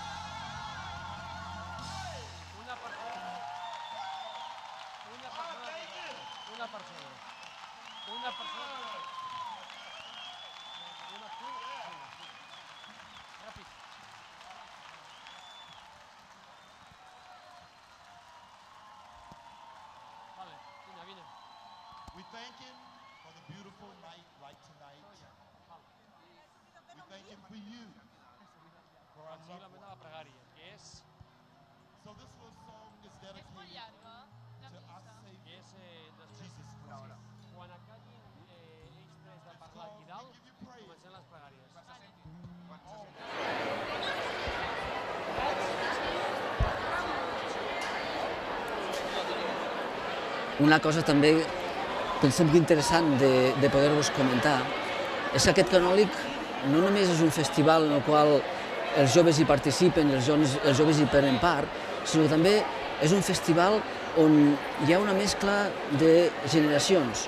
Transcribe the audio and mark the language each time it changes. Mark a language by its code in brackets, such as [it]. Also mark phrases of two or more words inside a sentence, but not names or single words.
[ca] Una persona. Ràpid. Vale, vine. [en] We thank him for the beautiful night like tonight. We thank him for you. For our loved ones. [ca] La pregària, que és... [en] So this little song is dedicated to our Savior, Jesus Christ. [ca] Quan acabin ells tres de parlar aquí dalt, comencem les pregàries. Una cosa també pensem que interessant de poder-vos comentar és que aquest canòlic no només és un festival en el qual els joves hi participen, els joves hi prenen part, sinó que també és un festival on hi ha una mescla de generacions.